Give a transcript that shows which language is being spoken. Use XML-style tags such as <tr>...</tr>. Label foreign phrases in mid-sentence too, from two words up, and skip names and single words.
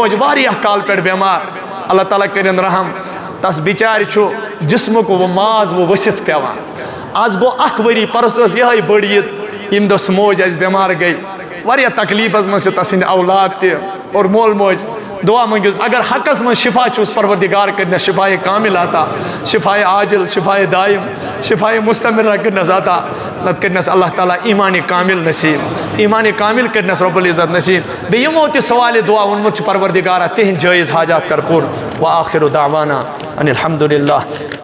<ks>موج واریاہ کال پٮ۪ٹھ بٮ۪مار اللہ تعالیٰ کٔرِنۍ رحم تس بِچارِ چھُ جسمُک ماز ؤسِتھ پیٚوان آز گوٚو اکھ ؤری پرُس ٲس یِہے بٔڑ عید ییٚمہِ دۄہ سُہ موج اَسہِ بٮ۪مار گٔے واریاہ تکلیٖفس منٛز چھِ تسٕنٛدۍ اولاد تہِ اور مول موج دعا منٛگِو اگر حقس منٛز شفا چھُس پروردگار کٔرنس شفایے کامل عطا شفایے عاجل شفایے دائم شفایے مستمرہ کٔرنس عطا نتہٕ کٔرنس اللہ تعالیٰ ایٖمانِ کامل نصیٖب ایٖمانِ کامل کٔرنس رۄب العزت نصیٖب بیٚیہِ یِمو تہِ سوالہِ دعا ووٚنمُت چھُ پروردگارا تِہنٛدۍ جٲیز حاجات کر پوٗرٕ</ks> <ar>وآخر دعوانا ان الحمدللہ</ar>